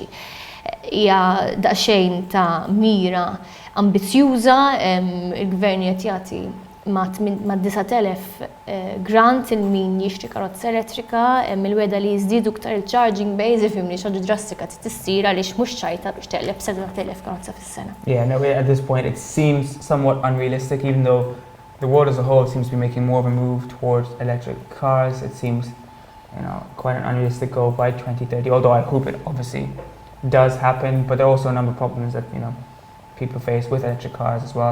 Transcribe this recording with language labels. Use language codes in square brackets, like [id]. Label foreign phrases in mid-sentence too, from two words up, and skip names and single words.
[mt] Hija daqsxejn ta' mira ambizjuża, il-gvern qed jagħti ma' 9,000 grant in min jixtri karozza elettrika, il-weda li jiżdiedu iktar il- [en] charging bays [mt] ifhimni xi ħaġa drastika tissir għaliex mhux ċajta biex teqleb 7,000 karozza fis-sena. [en] Yeah, no, at this point it seems somewhat unrealistic, even though the world as a whole seems to be making more of a move towards electric cars. It seems, quite an unrealistic goal by 2030, although I hope it obviously does happen, but there are also a number of problems that, people face with electric cars as well.